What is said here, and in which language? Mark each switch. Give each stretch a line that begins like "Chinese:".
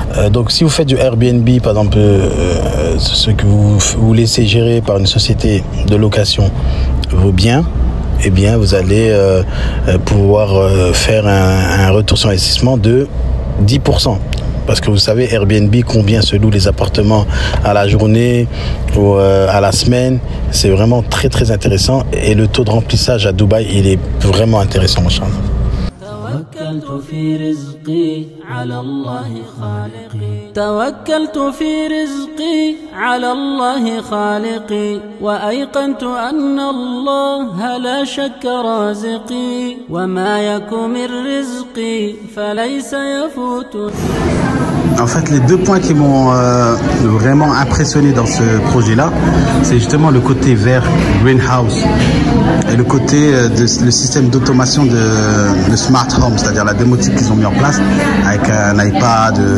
French: Donc si vous faites du Airbnb, par exemple, ce que vous laissez gérer par une société de location vos biens, eh bien vous allez pouvoir faire un retour sur investissement de 10%. Parce que vous savez, Airbnb, combien se louent les appartements à la journée ou à la semaine. C'est vraiment très très intéressant. Et le taux de remplissage à Dubaï, il est vraiment intéressant, machallah.
Arabic: توكلت في رزقي على الله خالقي توكلت في رزقي على الله خالقي وأيقنت أن الله لا شك رازقي وما يكن من رزقي فليس يفوتني.
French: En fait, les deux points qui m'ont vraiment impressionné dans ce projet-là, c'est justement le côté vert, greenhouse, et le côté le système d'automation de smart home, c'est-à-dire la domotique qu'ils ont mis en place avec un iPad.